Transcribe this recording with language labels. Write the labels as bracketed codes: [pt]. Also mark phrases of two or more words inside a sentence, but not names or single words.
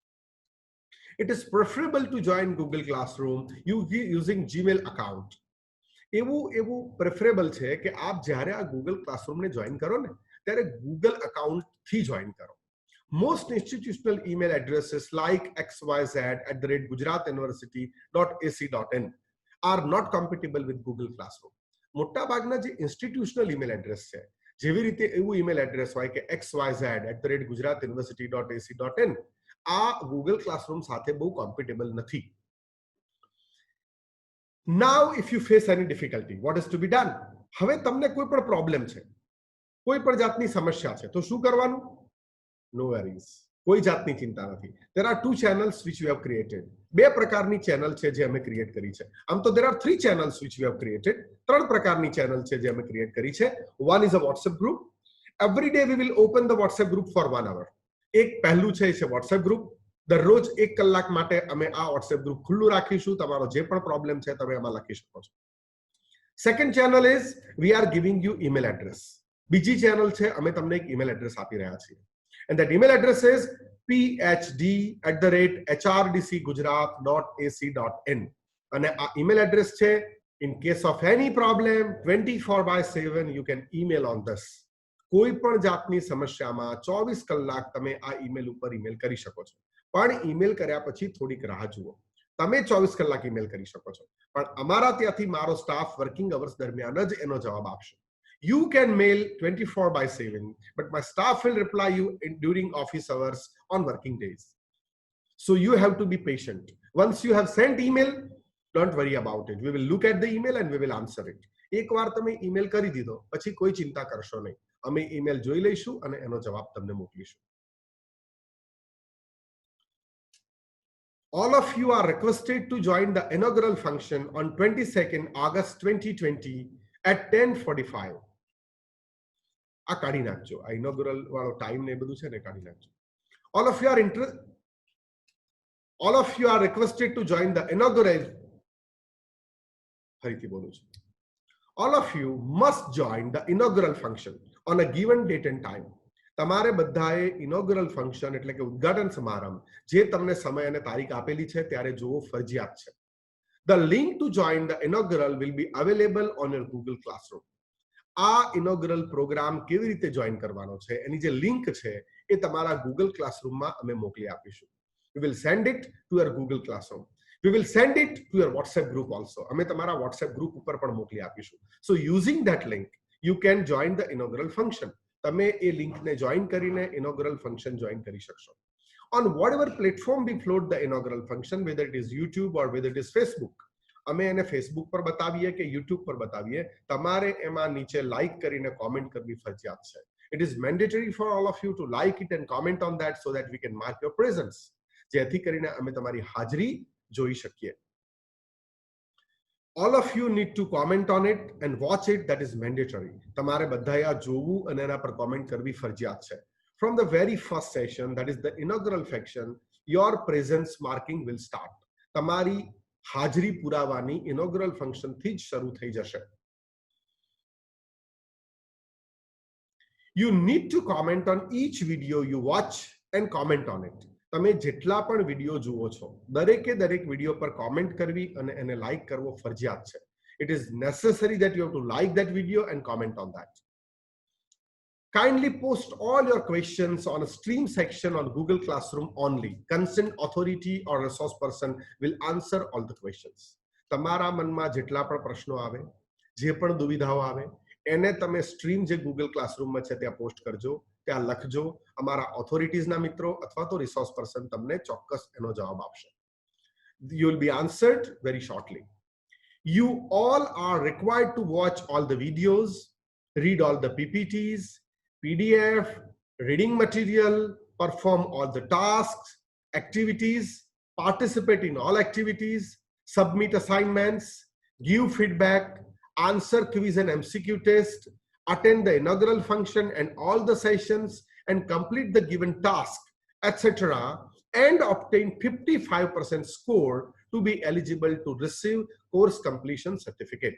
[en] It is preferable to join Google Classroom using Gmail account. [gu] એવું પ્રેફરેબલ છે કે આપ જ્યારે આ Google Classroom ને જોઈન કરો ને ત્યારે Google account થી જોઈન કરો. [en] Most institutional email addresses like xyz@gujaratuniversity.ac.in are not compatible with Google Classroom. [gu] મોટા ભાગના જે [en] institutional email address [gu] છે, જેવી રીતે એવું [en] email address [gu] હોય કે xyz@gujaratuniversity.ac.in આ ગૂગલ ક્લાસરૂમ સાથે બહુ કોમ્પિટેબલ નથી. [en] Now if you face any difficulty, what is to be done? [gu] હવે તમને કોઈ પણ પ્રોબ્લેમ છે, કોઈ પણ જાતની સમસ્યા છે, તો શું કરવાનું? [en] no worries, [gu] કોઈ જાતની ચિંતા નથી. [en] There are two channels which we have created. [gu] બે પ્રકારની ચેનલ છે જે અમે ક્રિએટ કરી છે. આમ તો [en] there are three channels which we have created. [gu] ત્રણ પ્રકારની ચેનલ છે જે અમે ક્રિએટ કરી છે. [en] One is a WhatsApp group. Every day we will open the WhatsApp group for 1 hour. [gu] એક પહેલું છે WhatsApp group. દરરોજ 1 કલાક માટે અમે આ WhatsApp group ખુલ્લું રાખીશું. તમારો જે પણ પ્રોબ્લેમ છે તમે એમાં લખી શકો છો. [en] Second channel is we are giving you email address. [gu] બીજી ચેનલ છે અમે તમને એક [en] email address [gu] આપી રહ્યા છીએ. [en] And that email address is phd@hrdcgujarat.ac.in. [gu] અને આ [en] email address [gu] છે. [en] In case of any problem, 24/7 you can email on this. [gu] કોઈ પણ જાતની સમસ્યામાં 24 કલાક તમે આ ઈમેલ ઉપર ઈમેલ કરી શકો છો. પણ ઈમેલ કર્યા પછી થોડીક રાહ જુઓ. તમે 24 કલાક ઈમેલ કરી શકો છો, પણ અમારા ત્યાંથી મારો સ્ટાફ [en] working hours [gu] દરમિયાન જ એનો જવાબ આપશે. [en] You can mail 24/7, but my staff will reply you during office hours on working days. So you have to be patient. Once you have sent email, don't worry about it. We will look at the email and we will answer it. [gu] એક વાર તમે ઈમેલ કરી દીધો પછી કોઈ ચિંતા કરશો નહીં. અમે ઈમેલ જોઈ લઈશું અને એનો જવાબ તમને મોકલીશું. [en] All of you are requested to join the inaugural function on 22nd August 2020 at 10:45. [gu] આ કાઢી નાખજો. આ ઇનોગ્રલ વાળો ટાઈમ ને બધું છે ને કાઢી નાખજો. [en] All of you are requested to join the inaugural. [gu] ફરીથી બોલું છું. [en] All of you must join the inaugural function on a given date and time. [gu] તમારે બધાએ [en] inaugural function [gu] એટલે કે ઉદ્ઘાટન સમારંભ જે તમને સમય અને તારીખ આપેલી છે ત્યારે જોવો ફરજિયાત છે. [en] The link to join the inaugural will be available on your Google Classroom. [gu] આ [en] inaugural program [gu] કેવી રીતે જોઈન કરવાનો છે એની જે લિંક છે એ તમારા Google Classroom માં અમે મોકલી આપીશું. [en] We will send it to your Google Classroom. We will send it to your WhatsApp group also. [gu] અમે તમારા WhatsApp group ઉપર પણ મોકલી આપીશું. [en] So using that link, you can join the inaugural function. [gu] તમે એ લિંકને જોઈન કરીને [en] inaugural function [gu] જોઈન કરી શકશો. [en] On whatever platform we float the inaugural function, whether it is YouTube or whether it is Facebook. [gu] અમે એને Facebook પર બતાવીએ કે YouTube પર બતાવીએ, તમારે એમાં નીચે લાઈક કરીને કોમેન્ટ કરવી ફરજિયાત છે. [en] It is mandatory for all of you to like it and comment on that so that we can mark your presence. [gu] જેથી કરીને અમે તમારી હાજરી જોઈ શકીએ. [en] All of you need to comment on it and watch it. That is mandatory. [gu] તમારે બધાએ આ જોવું અને એના પર કોમેન્ટ કરવી ફરજિયાત છે. [en] From the very first session, that is the inaugural section, your presence marking will start. [gu] તમારી હાજરી પુરાવાની [en] inaugural function [gu] થી જ શરૂ થઈ જશે. [en] You need to comment on each video you watch and comment on it. [gu] તમે જેટલા પણ વિડિયો જુઓ છો દરેકે દરેક વિડિયો પર કોમેન્ટ કરવી અને એને લાઈક કરવો ફરજિયાત છે. [en] It is necessary that you have to like that video and comment on that. Kindly post all your questions on a stream section on Google Classroom only. Concerned authority or resource person will answer all the questions. [gu] તમારા મનમાં જેટલા પણ પ્રશ્નો આવે, જે પણ દુવિધાઓ આવે, એને તમે સ્ટ્રીમ જે Google Classroom માં છે ત્યાં પોસ્ટ કરજો, ત્યાં લખજો. અમારા ઓથોરિટીઝના મિત્રો અથવા તો [en] resource person [gu] તમને ચોક્કસ એનો જવાબ આપશે. [en] You will be answered very shortly. You all are required to watch all the videos, read all the PPTs, PDF, reading material, perform all the tasks, activities, participate in all activities, submit assignments, give feedback, answer quiz and MCQ test, attend the inaugural function and all the sessions, and complete the given task, etc., and obtain 55% score to be eligible to receive course completion certificate.